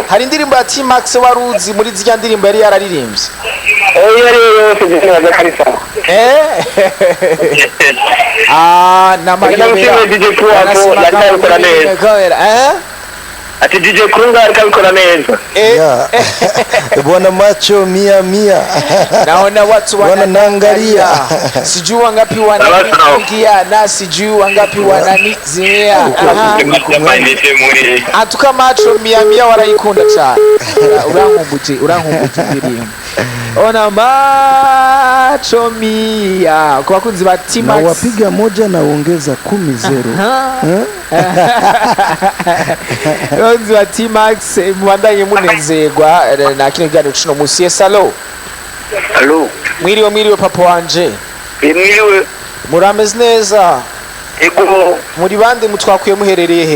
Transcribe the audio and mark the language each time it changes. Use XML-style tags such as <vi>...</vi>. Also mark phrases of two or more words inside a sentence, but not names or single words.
<rn>hari indirimbo ya T-Max waruzi muri zya ndirimbo yari yararirimbye? Ati DJ Kurunga alikabikora neza.</rn> <sw>Bwana macho mia naona watu wananiangalia sijui wangapi wananiingia na sijui wangapi wananizia atuka macho mia</sw> <rn>warayikunda cyane urankumbuje ndirimbo</rn> <sw>ona macho mia kwa</sw> <rn>bakunzi ba T-Max</rn> <sw>na wapiga moja na ongeza 10-0</sw> <rn>bakunzi ba T-Max mwandanye munezerwa na kino kiganiro cino musi.</rn> <en>Yes, hello. Hello.</en> <rn>Mwiriwe papa wanje. Mwiriwe. Murameze neza? Ego. Muri bande mutwakuye muherereye he?</rn>